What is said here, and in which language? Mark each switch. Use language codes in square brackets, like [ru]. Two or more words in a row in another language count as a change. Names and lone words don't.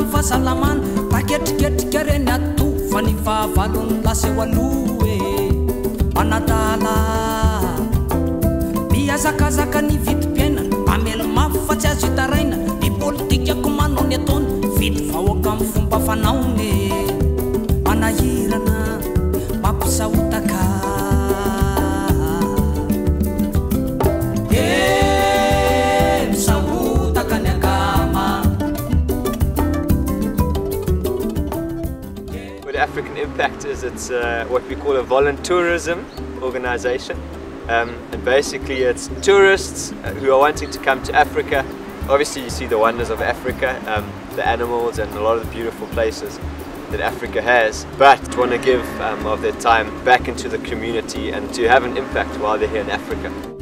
[mg] fahasalamana taketriketrika reny ato fa ny fahavalony laseo aloha e manadala miazakazaka ny vidim-piainana mamelo mafy fa tsy azo hitaraina ny politikako manao ny ataony vidy vahoaka amin'ny fomba fanaony manahirana mampisahotaka misahotaka ny akama. [en] What African Impact is, it's what we call a voluntourism organization. And basically it's tourists who are wanting to come to Africa. Obviously you see the wonders of Africa, the animals and a lot of the beautiful places that Africa has, but want to give of their time back into the community and to have an impact while they're here in Africa.